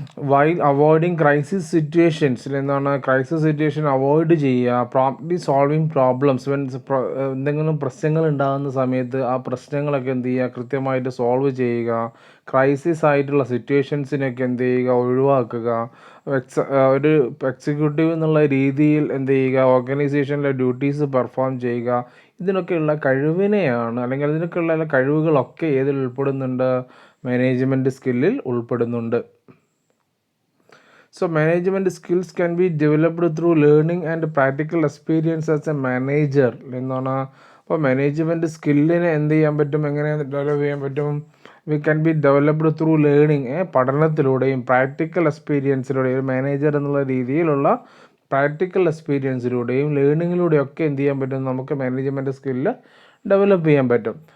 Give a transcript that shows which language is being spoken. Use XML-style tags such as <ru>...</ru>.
<ml>While avoiding crisis സിറ്റുവേഷൻസിൽ എന്താണ് crisis situation avoid ചെയ്യുക, promptly solving problems എന്തെങ്കിലും പ്രശ്നങ്ങൾ ഉണ്ടാകുന്ന സമയത്ത് ആ പ്രശ്നങ്ങളൊക്കെ എന്ത് ചെയ്യുക കൃത്യമായിട്ട് സോൾവ് ചെയ്യുക, ക്രൈസിസ് ആയിട്ടുള്ള സിറ്റുവേഷൻസിനൊക്കെ എന്ത് ചെയ്യുക ഒഴിവാക്കുക, ഒരു എക്സിക്യൂട്ടീവ് എന്നുള്ള രീതിയിൽ എന്ത് ചെയ്യുക ഓർഗനൈസേഷനിലെ ഡ്യൂട്ടീസ് പെർഫോം ചെയ്യുക. ഇതിനൊക്കെയുള്ള കഴിവിനെയാണ് അല്ലെങ്കിൽ ഇതിനൊക്കെയുള്ള കഴിവുകളൊക്കെ ഏതിൽ ഉൾപ്പെടുന്നുണ്ട് മാനേജ്മെൻറ്റ് സ്കില്ലിൽ ഉൾപ്പെടുന്നുണ്ട്.</ml> <en>So management skills can be developed through learning and practical experience as a manager</en> <ml>എന്നാണ്. അപ്പോൾ മാനേജ്മെൻറ്റ് സ്കില്ലിനെ എന്ത് ചെയ്യാൻ പറ്റും, എങ്ങനെ ഡെവലപ്പ് ചെയ്യാൻ പറ്റും? We can be developed through learning, പഠനത്തിലൂടെയും practical എക്സ്പീരിയൻസിലൂടെയും ഒരു മാനേജർ എന്നുള്ള രീതിയിലുള്ള പ്രാക്ടിക്കൽ എക്സ്പീരിയൻസിലൂടെയും ലേണിങ്ങിലൂടെയും ഒക്കെ എന്ത് ചെയ്യാൻ പറ്റും നമുക്ക് മാനേജ്മെൻറ്റ് സ്കില്ല് ഡെവലപ്പ് ചെയ്യാൻ പറ്റും.</ml>